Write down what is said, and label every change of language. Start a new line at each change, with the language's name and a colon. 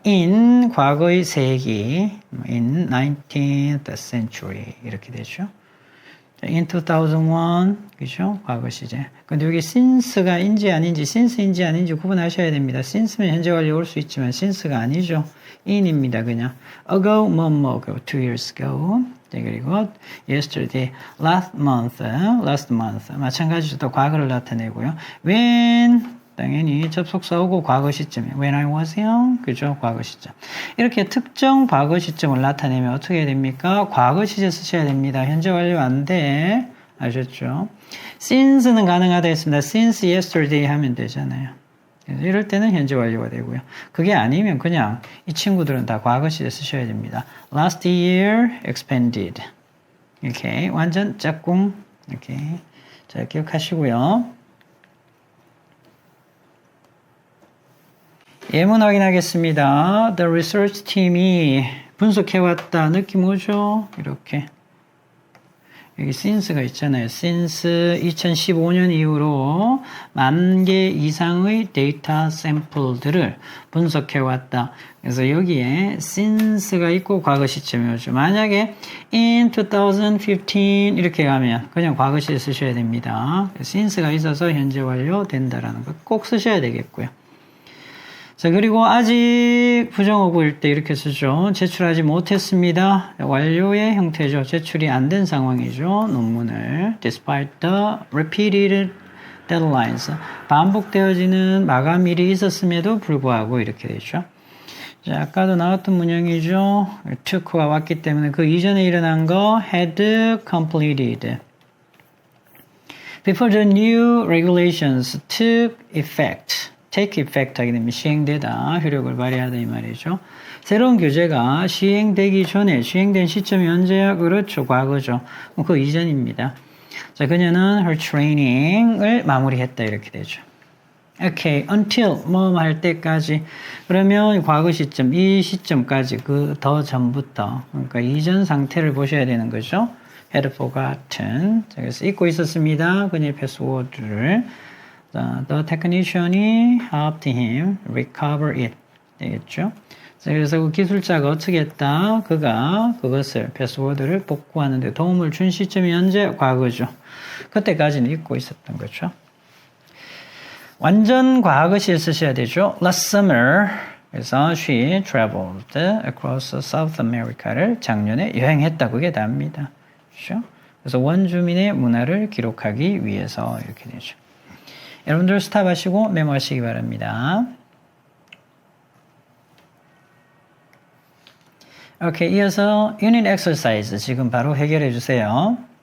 Korean: in 과거의 세기, in 19th century 이렇게 되죠. in 2001, 그죠? 과거 시제. 근데 여기 since가 인지 아닌지, since인지 아닌지 구분하셔야 됩니다. since면 현재 완료 올 수 있지만 since가 아니죠. in입니다, 그냥. ago, 뭐, 2 years ago. 네, 그리고
English: yesterday, last month.
Korean: 마찬가지로 또 과거를 나타내고요. when, 당연히 접속사 오고 과거 시점에
English: when I was young,
Korean: 그죠? 과거 시점. 이렇게 특정 과거 시점을 나타내면 어떻게 해야 됩니까? 과거 시제 쓰셔야 됩니다. 현재 완료 안 돼. 아셨죠? since는 가능하다 했습니다. since yesterday 하면 되잖아요. 이럴 때는 현재 완료가 되고요. 그게 아니면 그냥 이 친구들은 다 과거 시제 쓰셔야 됩니다.
English: last year expanded.
Korean: 이렇게 완전 짝꿍. 이렇게 자 기억하시고요. 예문 확인하겠습니다.
English: The research team이
Korean: 분석해왔다. 느낌 오죠? 이렇게. 여기 since가 있잖아요. since 2015년 이후로 10,000개 이상의 데이터 샘플들을 분석해왔다. 그래서 여기에 since가 있고 과거 시점이 오죠. 만약에 in 2015 이렇게 가면 그냥 과거 시제 쓰셔야 됩니다. since가 있어서 현재 완료 된다라는 거 꼭 쓰셔야 되겠고요. 자, 그리고 아직 부정어구일 때 이렇게 쓰죠. 제출하지 못했습니다. 완료의 형태죠. 제출이 안 된 상황이죠. 논문을.
English: Despite the repeated deadlines.
Korean: 반복되어지는 마감일이 있었음에도 불구하고 이렇게 되죠. 자, 아까도 나왔던 문형이죠. took가 왔기 때문에 그 이전에 일어난 거
English: had completed. Before the new regulations took effect.
Korean: take effect 하게 되면 시행되다, 효력을 발휘하다 이 말이죠. 새로운 규제가 시행되기 전에 시행된 시점이 언제야? 그렇죠. 과거죠. 그 이전입니다. 자, 그녀는
English: her training
Korean: 을 마무리했다 이렇게 되죠. Okay, until 뭐 할 때까지. 그러면 과거 시점, 이 시점까지 그 더 전부터 그러니까 이전 상태를 보셔야 되는 거죠.
English: had forgotten.
Korean: 자, 그래서 잊고 있었습니다. 그녀의 패스워드를.
English: The technician이 helped him recover it.
Korean: 되겠죠? 그래서 그 기술자가 어떻게 했다? 그가 그것을, 패스워드를 복구하는 데 도움을 준 시점이 언제? 과거죠. 그때까지는 잊고 있었던 거죠. 완전 과거시에 쓰셔야 되죠.
English: Last summer. 그래서 she traveled across South America를
Korean: 작년에 여행했다. 그게 답니다. 그렇죠? 그래서 원주민의 문화를 기록하기 위해서 이렇게 되죠. 여러분들 스탑하시고 메모하시기 바랍니다. 오케이, 이어서 unit exercise 지금 바로 해결해 주세요.